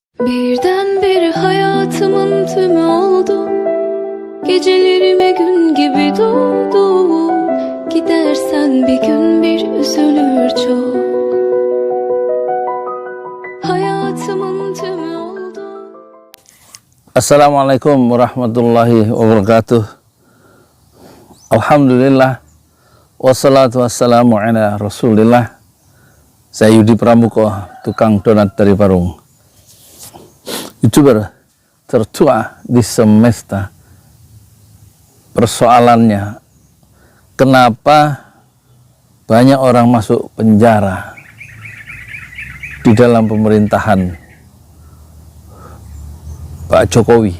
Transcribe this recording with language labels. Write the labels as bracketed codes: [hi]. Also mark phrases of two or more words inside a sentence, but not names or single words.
[tr] Birdenbire hayatımın tümü oldu. Gecelerime gün gibi doğdu. Gidersen bir gün bir üzülür çok. Hayatımın tümü oldu. [ar] السلام عليكم ورحمة الله وبركاته. الحمد لله، والصلاة والسلام على رسول الله. [id] Saya Yudi Pramuko, tukang donat dari Parung, YouTuber tertua di semesta. Persoalannya, kenapa banyak orang masuk penjara di dalam pemerintahan Pak Jokowi?